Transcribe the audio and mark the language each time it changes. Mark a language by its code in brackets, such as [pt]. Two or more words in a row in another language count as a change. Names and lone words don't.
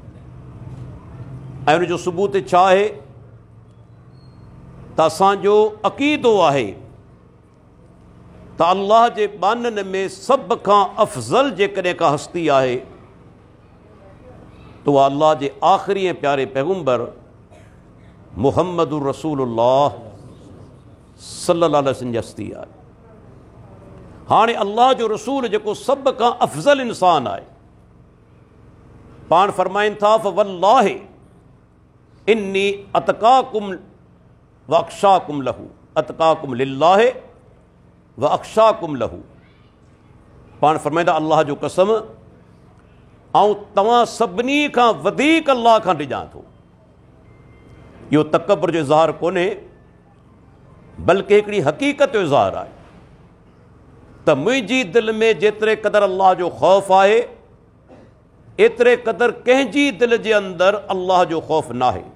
[sd] ऐं उनजो सबूत छा आहे? त असांजो अक़ीदो आहे त अल्लाह जे बाननि में सभ खां अफ़ज़ल जेकॾहिं का हस्ती आहे त उहा अल्लाह जे आख़िरी ऐं प्यारे पैगम्बर [ar] محمد رسول الله صلى الله عليه وسلم [sd] जी हस्ती आहे। हाणे अल्लाह जो रसूल जेको सभ खां अफ़ज़ल इंसान आहे, पाण फरमाइनि था [ar] فوالله إني أتقاكم وأخشاكم له، أتقاكم لله وأخشاكم له. [sd] पाण फरमाईंदा अल्लाह जो कसम, ऐं तव्हां सभिनी खां वधीक अल्लाह खां डिॼां थो। इहो तकबर जो इज़हार कोन्हे, बल्कि हिकिड़ी हक़ीक़त जो इज़हार आहे त मुंहिंजी दिलि में जेतिरे क़दुरु अल्लाह जो ख़ौफ़ आहे, एतिरे क़दुरु कंहिंजी दिलि जे अंदरि अल्लाह जो ख़ौफ़ न आहे।